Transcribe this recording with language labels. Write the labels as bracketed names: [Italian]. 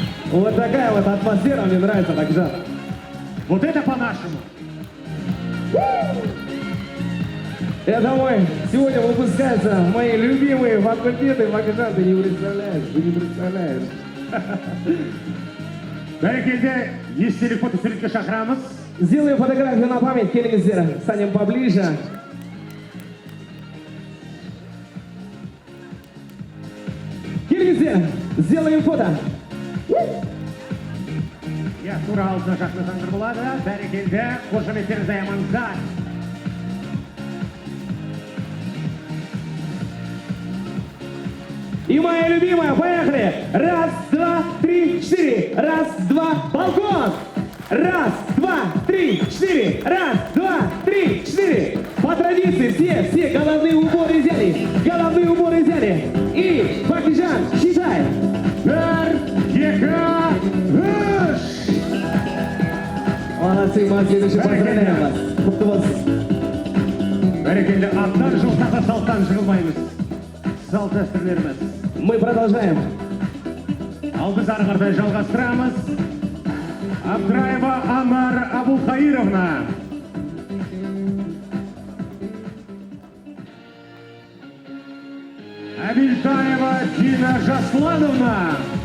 [Russian] Вот такая вот атмосфера, мне нравится так жарко. Вот это по-нашему. Это мой, сегодня выпускаются мои любимые факультеты, Макжан, ты не представляешь, ты не представляешь. [Kazakh] Бәрекелді, естелік фотосуретке шақырамыз. [Russian] Сделаем фотографию на память, [Kazakh] келіңіздер, [Russian] станем поближе. [Kazakh] Келіңіздер, [Russian] сделаем фото. [Kazakh] Я тура алдына жақынасаңдар болады. Бәрекелді, қошеметтеріңізді аямаңыздар. [Russian] И моя любимая, поехали! Раз, два, три, четыре. Раз, два, балкон! Раз, два, три, четыре. Раз, два, три, четыре. По традиции все головные уборы взяли. Головные уборы взяли. И, Бакижан, считай. [Kazakh] Бір, екі, үш. [Russian] Молодцы, мы следующий поздравляем вас. [Kazakh] Құтты болсын. Бәрекелді, аттан жылтаға салттан жығылмаймыз. Салт дәстүрлеріміз. [Russian] Мы продолжаем. [Kazakh] Ал біз ары қарай жалғастырамыз. Абдраева Амар Абулхаировна. Абильтаева Дина Жаслановна.